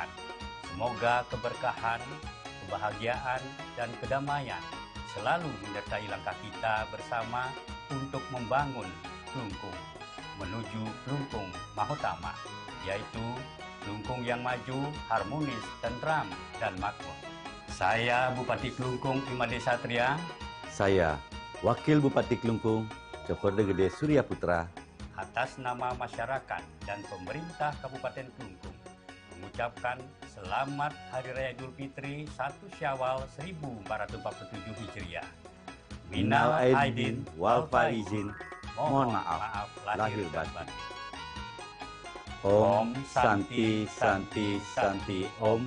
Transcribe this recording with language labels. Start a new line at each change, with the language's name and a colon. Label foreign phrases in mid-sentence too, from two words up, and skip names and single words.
Indonesian: Semoga keberkahan, kebahagiaan, dan kedamaian selalu menyertai langkah kita bersama untuk membangun Klungkung menuju Klungkung Mahotama, yaitu Klungkung yang maju, harmonis, tentram, dan makmur. Saya Bupati Klungkung Imade Satria. Saya Wakil Bupati Klungkung Cokorde Gede Surya Putra. Atas nama masyarakat dan pemerintah Kabupaten Klungkung mengucapkan Selamat Hari Raya Idul Fitri 1 Syawal 1447 Hijriah.
Arabic: من العائدين والفائزين.
Indonesian: Mohon maaf lahir batin.
Sanskrit: Om Santi Santi Santi Om.